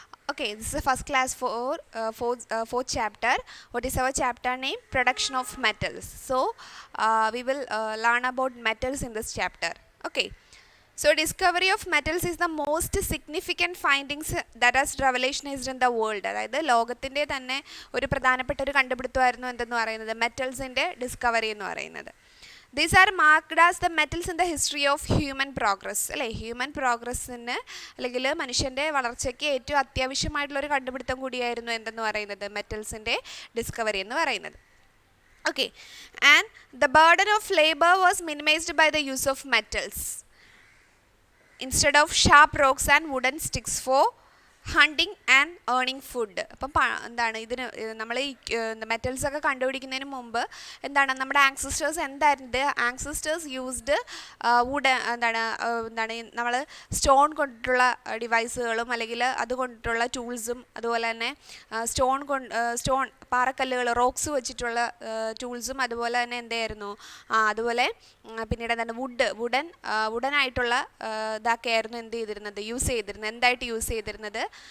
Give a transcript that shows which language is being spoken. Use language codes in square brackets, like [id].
[en] Okay, this is the first class fourth chapter. What is our chapter name? Production of metals. So we will learn about metals in this chapter. Okay. So discovery of metals is the most significant findings that has revolutionized in the world. [ml] അതായത് ലോകത്തിൻ്റെ തന്നെ ഒരു പ്രധാനപ്പെട്ട ഒരു കണ്ടുപിടുത്തമായിരുന്നു എന്തെന്ന് പറയുന്നത് മെറ്റൽസിൻ്റെ discovery എന്ന് പറയുന്നത്. [en] These are marked as the metals in the history of human progress. [ml] അല്ലേ, ഹ്യൂമൻ പ്രോഗ്രസ്സിന് അല്ലെങ്കിൽ മനുഷ്യൻ്റെ വളർച്ചയ്ക്ക് ഏറ്റവും അത്യാവശ്യമായിട്ടുള്ളൊരു കണ്ടുപിടുത്തം കൂടിയായിരുന്നു എന്തെന്ന് പറയുന്നത് മെറ്റൽസിൻ്റെ ഡിസ്കവറി എന്ന് പറയുന്നത്. [en] Okay, and the burden of labor was minimized by the use of metals instead of sharp rocks and wooden sticks for hunting and earning food. [ml] അപ്പം എന്താണ് ഇതിന് നമ്മൾ ഈ മെറ്റൽസൊക്കെ കണ്ടുപിടിക്കുന്നതിന് മുമ്പ് എന്താണ് നമ്മുടെ ആൻസിസ്റ്റേഴ്സ് എന്തായിരുന്നത്? [en] ancestors used [ml] എന്താണ് നമ്മൾ സ്റ്റോൺ കൊണ്ടിട്ടുള്ള ഡിവൈസുകളും അല്ലെങ്കിൽ അതുകൊണ്ടിട്ടുള്ള ടൂൾസും അതുപോലെ തന്നെ സ്റ്റോൺ പാറക്കല്ലുകൾ റോക്സ് വെച്ചിട്ടുള്ള ടൂൾസും അതുപോലെ തന്നെ എന്തായിരുന്നു അതുപോലെ പിന്നീട് എന്താണ് വുഡനായിട്ടുള്ള ഇതൊക്കെയായിരുന്നു എന്ത് ചെയ്തിരുന്നത് യൂസ് ചെയ്തിരുന്നത്